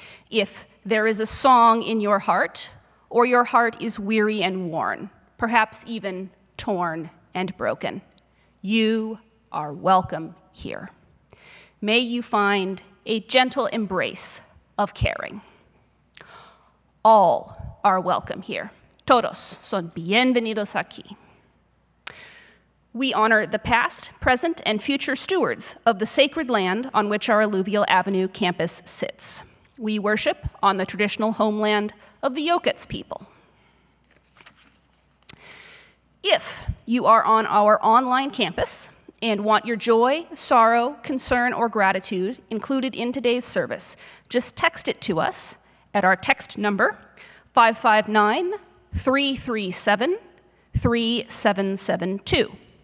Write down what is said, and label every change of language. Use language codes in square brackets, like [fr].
[en] If there is a song in your heart, or your heart is weary and worn, perhaps even torn and broken, you are welcome here. May you find a gentle embrace of caring. All are welcome here. [es] Todos son bienvenidos aquí. [en] We honor the past, present, and future stewards of the sacred land on which our Alluvial Avenue campus sits. We worship on the traditional homeland of the Yokuts people. If you are on our online campus and want your joy, sorrow, concern, or gratitude included in today's service, just text it to us at our text number 559-337-3772.